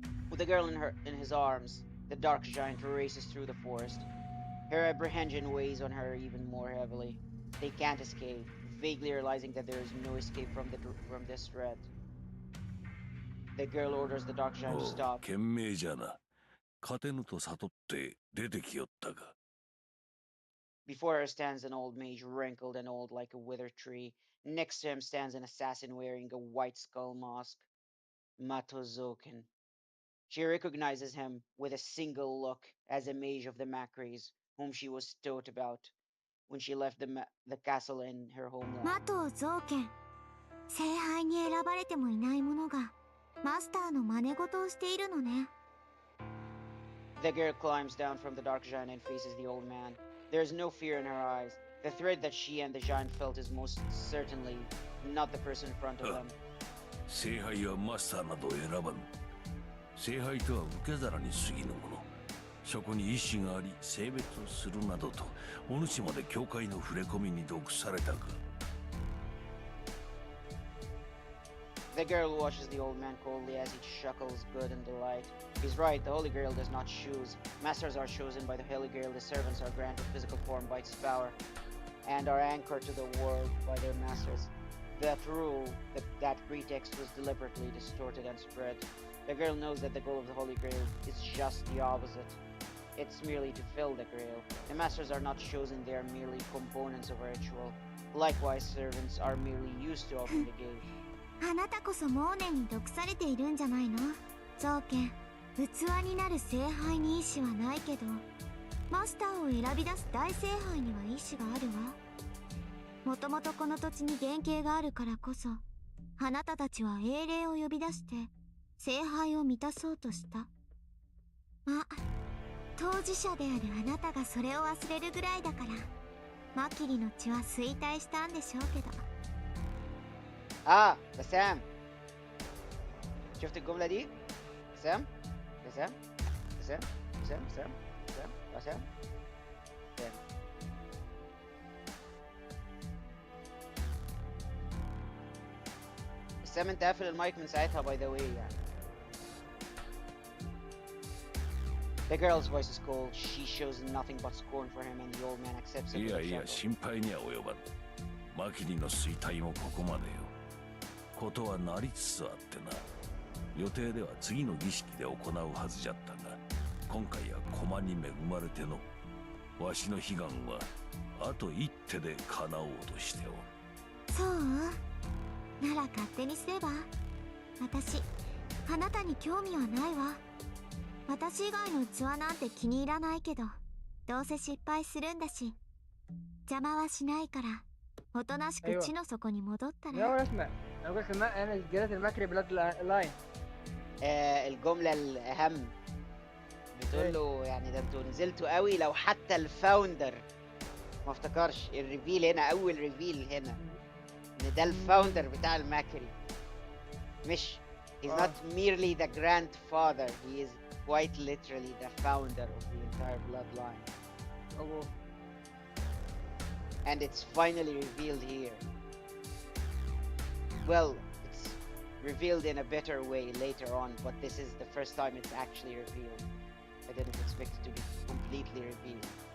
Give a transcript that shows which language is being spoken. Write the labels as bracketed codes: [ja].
[en] With the girl in his arms, the dark giant races through the forest. Her apprehension weighs on her even more heavily. They can't escape, vaguely realizing that there is no escape from this threat. The girl orders the dark giant to stop. [ja] 賢明じゃな。勝てぬと悟って出てきよったが。 [en] Before her stands an old mage, wrinkled and old like a withered tree. Next to him stands an assassin wearing a white skull mask, Matozoken. She recognizes him with a single look as a mage of the Macrays, whom she was taught about when she left the castle in her homeland. [ja] マトゾウケン。聖杯に選ばれてもいない者がマスターの真似事をしているのね。 [en] The girl climbs down from the dark giant and faces the old man. There is no fear in her eyes. The threat that she and the giant felt is most certainly not the person in front of them. [ja] 聖杯はマスターなど選ばぬ。聖杯とは受け皿に過ぎぬもの。そこに意志があり、性別をするなどと、お主まで教会の触れ込みに毒されたか。 [en] The girl watches the old man coldly as he chuckles good in delight. He's right, the Holy Grail does not choose. Masters are chosen by the Holy Grail, the servants are granted physical form by its power, and are anchored to the world by their masters. That rule, that pretext was deliberately distorted and spread. The girl knows that the goal of the Holy Grail is just the opposite. it's merely to fill the grail. The masters are not chosen, they are merely components of a ritual. Likewise, servants are merely used to open the gate. [ja] あなたこそモーネに毒されているんじゃないの？造剣、器になる聖杯に意志はないけど、マスターを選び出す大聖杯には意志があるわ。もともとこの土地に原型があるからこそ、あなたたちは英霊を呼び出して聖杯を満たそうとした。ま、当事者であるあなたがそれを忘れるぐらいだから、マキリの血は衰退したんでしょうけど。 [ar] Ah, بسام. شفت الجملة دي؟ بسام؟ بسام؟ بسام؟ بسام؟ بسام؟ بسام؟ بسام؟ بسام. بسام انت قافل المايك من ساعتها [en] by the way [ar] يعني. [en] The girl's voice is cold. She shows nothing but scorn for him and the old man accepts it [ja] い [en] with [ja] や [en] a [ja] いや [en] chuckle. [ja] 心配には及ばん。マキリの衰退もここまでよ。ことはなりつつあってな。予定では次の儀式で行うはずじゃったが、今回は駒に恵まれてのわしの悲願はあと一手で叶おうとしておる。そう？なら勝手にすれば。私、あなたに興味はないわ。私以外の器なんて気に入らないけど、どうせ失敗するんだし、邪魔はしないから、おとなしく地の底に戻ったら。 [ar] يا ولد اسمع، انا قلت انا جريت المكري بلاد لاين. الجملة الأهم بتقول له يعني ده انتوا نزلتوا قوي لو حتى الفاوندر ما افتكرش الريفيل هنا أول ريفيل هنا إن ده الفاوندر بتاع الماكري مش [en] he's not merely the grandfather, he is quite literally the founder of the entire bloodline. And it's finally revealed here. Well, it's revealed in a better way later on, but this is the first time it's actually revealed. I didn't expect it to be completely revealed.